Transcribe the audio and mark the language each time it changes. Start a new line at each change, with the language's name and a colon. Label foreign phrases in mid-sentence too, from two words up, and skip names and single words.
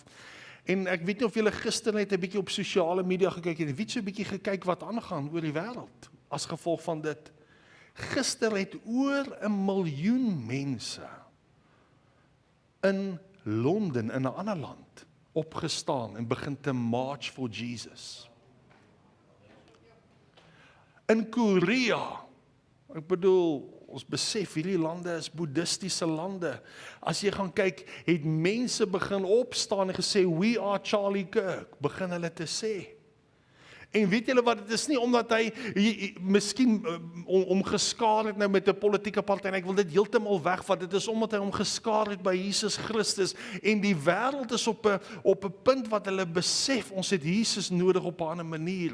Afrikaans: En ek weet nie of julle gister net 'n bietjie op sosiale media gekyk het, wie so 'n bietjie gekyk wat aangaan oor die wêreld, as gevolg van dit. Gister het oor 1 miljoen mense in Londen, in 'n ander land, opgestaan en begin te
English: march for Jesus.
Afrikaans: In Korea, ek bedoel, ons besef, hierdie lande is boeddhistiese lande. As jy gaan kyk, het mense begin opstaan en gesê,
English: we are Charlie Kirk,
Afrikaans: begin hulle te sê. En weet julle wat, dit is nie omdat hy miskien omgeskaar het nou met 'n politieke party, en ek wil dit heeltemal wegvat, dit is omdat hy omgeskaar het by Jesus Christus, en die wêreld is op 'n punt wat hulle besef, ons het Jesus nodig op 'n ander manier.